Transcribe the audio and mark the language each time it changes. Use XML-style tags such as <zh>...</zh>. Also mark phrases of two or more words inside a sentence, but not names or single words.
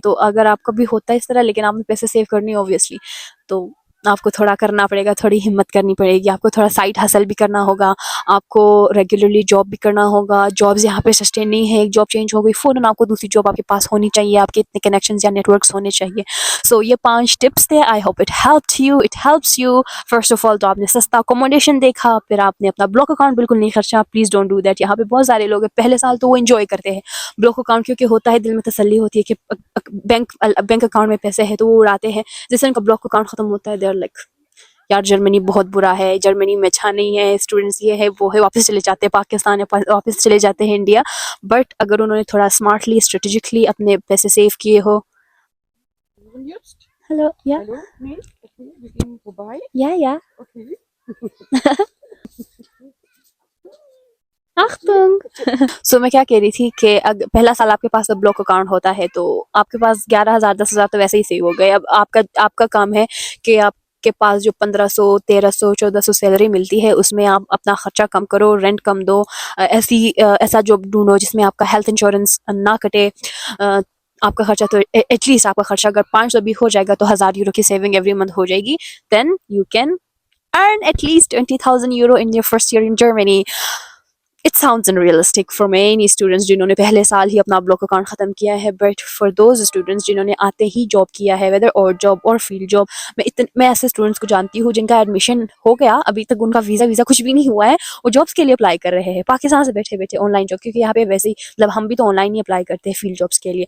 <hi>तो अगर आपका भी होता है इस तरह, लेकिन आपने पैसे सेव करनी है ऑब्वियसली, तो आपको थोड़ा करना पड़ेगा, थोड़ी हिम्मत करनी पड़ेगी, आपको थोड़ा</hi> <en>side hustle</en> <hi>भी करना होगा, आपको रेगुलरली जॉब भी करना होगा। जॉब्स यहाँ पे सस्टेन नहीं है, एक जॉब चेंज हो गई फ़ौरन आपको दूसरी जॉब आपके पास होनी चाहिए, आपके इतने कनेक्शंस या नेटवर्क्स होने चाहिए। सो ये 5 टिप्स थे,</hi> <en>I hope it helps you. first of all</en> <hi>तो आपने सस्ता अकोमोडेशन देखा, फिर आपने अपना</hi> <en>block account</en> <hi>बिल्कुल नहीं खर्चा,</hi> <en>please don't do that.</en> <hi>यहाँ पे बहुत सारे लोग हैं, पहले साल तो वो एंजॉय करते हैं</hi> <en>block account,</en> <hi>क्योंकि होता है दिल में तसल्ली होती है कि</hi> <en>bank account</en> <hi>में पैसे हैं, तो वो उड़ाते हैं। जैसे उनका</hi> <en>block account</en> <hi>खत्म होता है,</hi> <en>they are like</en> <hi>यार जर्मनी बहुत बुरा है, जर्मनी में अच्छा नहीं है, स्टूडेंट्स ये है वो है, वापस चले जाते हैं पाकिस्तान या वापस चले जाते हैं इंडिया। बट अगर उन्होंने थोड़ा स्मार्टली, स्ट्रेटेजिकली अपने पैसे सेव किए हो।</hi> <de>Jetzt? Hallo ja Hallo? Nee? Okay, wir gehen vorbei. या Okay. Achtung!</de> <hi>सो मैं क्या कह रही थी कि पहला साल आपके पास</hi> <en>block account</en> <hi>होता है तो आपके पास 11,000 10,000 तो वैसे ही सेव हो गए। अब आपका काम है कि आपके पास जो 1500 1300 1400 सैलरी मिलती है उसमें आप अपना खर्चा कम करो, रेंट कम दो, ऐसा जॉब ढूंढो जिसमें आपका</hi> <en>health insurance</en> <hi>ना कटे। आपका खर्चा तो एटलीस्ट आपका खर्चा अगर 500 भी हो जाएगा तो 1,000 यूरो की सेविंग</hi> <en>every month</en> <hi>हो जाएगी।</hi> <en>then you can earn at least 20,000 euro in your first year in Germany. it sounds unrealistic for many students</en> <hi>जिन्होंने पहले साल ही अपना</hi> <en>block account</en> <hi>ख़त्म किया है,</hi> <en>but for those students</en> <hi>जिन्होंने आते ही जॉब किया है, वेदर और जॉब और</hi> <en>field job,</en> <hi>मैं ऐसे स्टूडेंट्स को जानती हूँ जिनका एडमिशन हो गया, अभी तक उनका वीज़ा कुछ भी नहीं हुआ है, वो जॉब्स के लिए अप्लाई कर रहे हैं पाकिस्तान से बैठे बैठे</hi> <en>online job,</en> <hi>क्योंकि यहाँ पे वैसे ही मतलब हम भी तो ऑनलाइन ही अप्लाई करते हैं</hi> <en>field jobs</en> <hi>के लिए।</hi>